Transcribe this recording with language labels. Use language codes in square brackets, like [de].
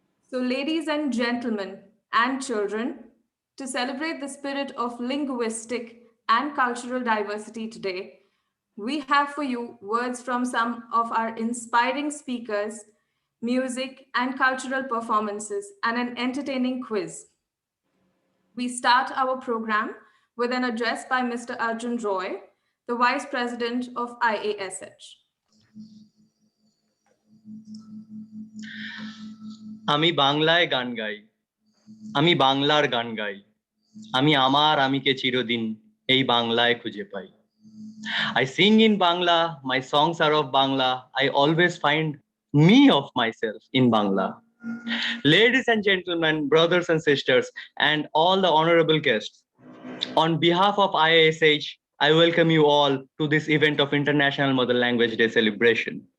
[en] So, ladies and gentlemen, and children, to celebrate the spirit of linguistic and cultural diversity today, we have for you words from some of our inspiring speakers, music and cultural performances, and an entertaining quiz. We start our program with an address by Mr. Arjun Roy, the Vice President of IASH. [bn] আমি বাংলায় গান গাই, আমি বাংলার গান গাই, আমি আমার আমিকে চিরদিন এই বাংলায় খুঁজে পাই। [en] I sing in Bangla, my songs are of Bangla, I always find me of myself in Bangla. Ladies and gentlemen, brothers and sisters, and all the honorable guests, on behalf of IASH, I welcome you all to this event of International Mother Language Day celebration.